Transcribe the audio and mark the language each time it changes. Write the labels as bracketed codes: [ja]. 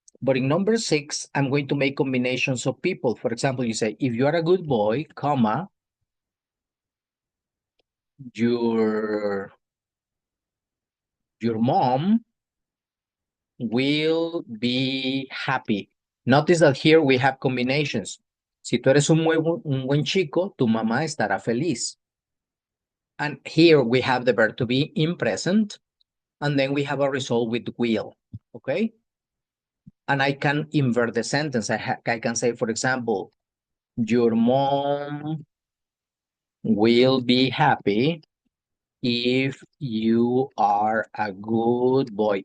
[en] But in number 6, I'm going to make combinations of people. For example, you say, if you are a good boy, comma, your mom will be happy. Notice that here we have combinations. [es] Si tú eres un buen chico, tu mamá estará feliz. [en] And here we have the verb to be in present, and then we have a result with will, okay? And I can invert the sentence. I can say, for example, your mom will be happy if you are a good boy.